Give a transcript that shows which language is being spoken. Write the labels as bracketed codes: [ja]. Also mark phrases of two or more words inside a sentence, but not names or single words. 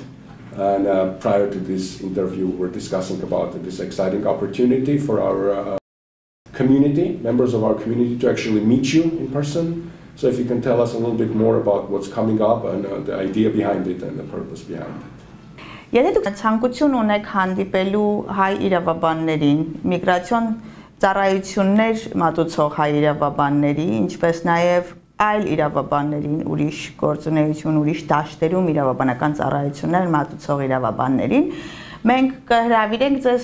[en] And prior to this interview, we're discussing about this exciting opportunity for our community, members of our community, to actually meet you in person. So if you can tell us a little bit more about what's coming up and the idea behind it and the purpose behind it. [hy] Եթե դուք ցանկություն ունեք հանդիպելու հայ իրավաբաններին, միգրացիոն ծառայություններ մատուցող հայ իրավաբանների, ինչպես նաև այլ իրավաբաններին, ուրիշ գործունեություն, ուրիշ դաշտերում իրավաբանական ծառայություններ մատուցող իրավաբաններին, մենք կհրավիրենք ձեզ